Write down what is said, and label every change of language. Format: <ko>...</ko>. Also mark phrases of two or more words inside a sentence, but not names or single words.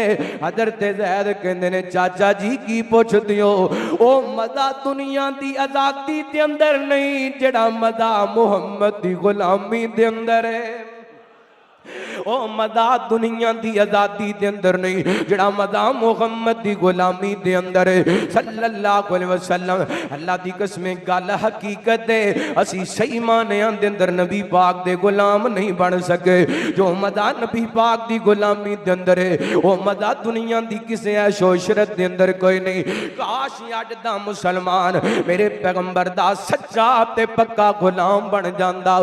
<pa>حضرت زید کہندے نے چاچا جی کی پچھدے ہو، او مزہ دنیا دی آزادی دے اندر نہیں جہڑا مزہ محمد دی غلامی دے اندر ہے. او مزہ دنیا دی آزادی دے اندر نہیں جہڑا مزہ محمد دی غلامی دے اندر ہے</pa> <ar>صلى الله عليه وسلم.</ar> <pa>اللہ دی قسم گل حقیقت ہے، اسی صحیح معنیاں دے اندر نبی پاک دے غلام نہیں بن سکے. جو مزہ نبی پاک دی غلامی دے اندر ہے وہ مزہ دنیا دی کسی عیش و عشرت دے اندر کوئی نہیں. کاش اج دا مسلمان میرے پیغمبر دا سچا تے پکا غلام بن جاندا.</pa>